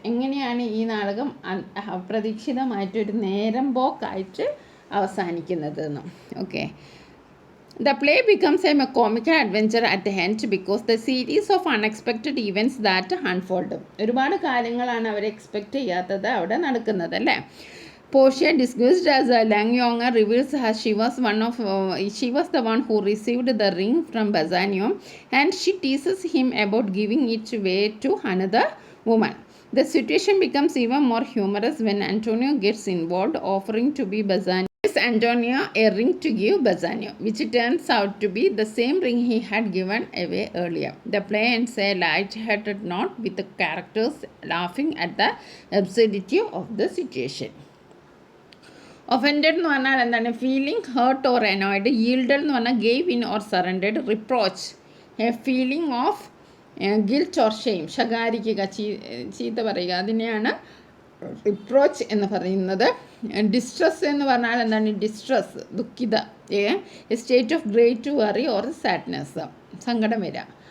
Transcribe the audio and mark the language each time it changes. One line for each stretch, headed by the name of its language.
Malayalam: എങ്ങനെയാണ് ഈ നാടകം അപ്രതീക്ഷിതമായിട്ടൊരു നേരം പോക്കായിട്ട് അവസാനിക്കുന്നതെന്ന്?
English: Okay, the play becomes a comical adventure at the end because the series of unexpected events that unfold.
Malayalam: ഒരുപാട് കാര്യങ്ങളാണ് അവർ എക്സ്പെക്റ്റ് ചെയ്യാത്തത് അവിടെ നടക്കുന്നത് അല്ലേ.
English: Portia, disguised as a Langyonger, reveals her she was the one who received the ring from Bassanio, and she teases him about giving it away to another woman. The situation becomes even more humorous when Antonio gets involved, offering to be Bassanio a ring to give Bassanio, which turns out to be the same ring he had given away earlier. The play ends a light-hearted note with the characters laughing at the absurdity of the situation.
Malayalam: Offended എന്ന് പറഞ്ഞാൽ എന്താണ്?
English: Feeling hurt or annoyed. yielded
Malayalam: എന്ന് പറഞ്ഞാൽ
English: Gave in or surrendered. Reproach, a feeling of guilt or shame.
Malayalam: ശകാരിക്കുക, ചീത്ത പറയുക, അതിനെയാണ് reproach എന്ന് പറയുന്നത്. ഡിസ്ട്രസ് എന്ന് പറഞ്ഞാൽ എന്താണ്? Distress, ദുഃഖിത,
English: a state of great worry or sadness,
Malayalam: സങ്കടം വരിക.